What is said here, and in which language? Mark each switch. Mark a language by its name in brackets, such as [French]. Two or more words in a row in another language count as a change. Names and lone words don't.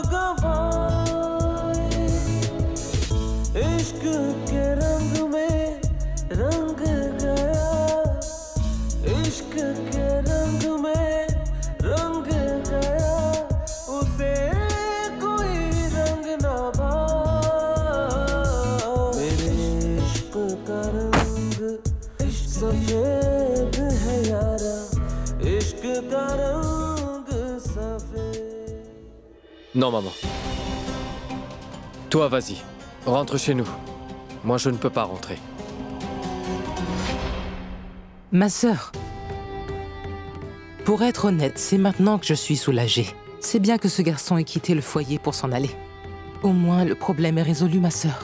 [Hindi] गवाए, इश्क के रंग में रंग गया, इश्क के रंग में रंग गया, उसे कोई रंग ना भाए। मेरे इश्क का रंग सफेद है यारा, इश्क का रंग सफेद। [French] Non, maman. Toi, vas-y. Rentre chez nous. Moi, je ne peux pas rentrer. Ma sœur, pour être honnête, c'est maintenant que je suis soulagée. C'est bien que ce garçon ait quitté le foyer pour s'en aller. Au moins, le problème est résolu, ma sœur.